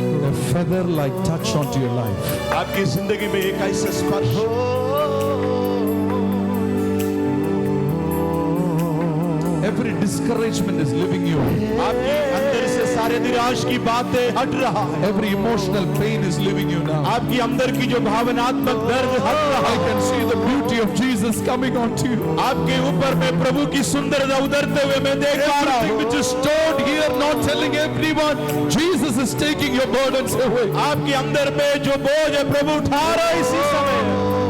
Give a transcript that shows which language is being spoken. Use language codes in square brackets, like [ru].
[en] A feather-like touch onto your life. [hi] आपकी जिंदगी में एक ऐसा स्पर्श [en] Every discouragement is leaving you. [hi] आपके अंदर से सारे निराश की बातें हट रहा है. [en] Every emotional pain is leaving you now. [hi] आपकी अंदर की जो भावनात्मक दर्द हट रहा [en] I [hi] है. [en] can see the beauty of Jesus coming onto you. [hi] आपके ऊपर में प्रभु की सुंदरता उतरते हुए मैं देख पा रहा [en] Everything [hi] हूँ. [en] which is stored here, not telling everyone, Jesus is taking your burdens away. [hi] आपके अंदर में जो बोझ है प्रभु उठा रहा है इसी समय.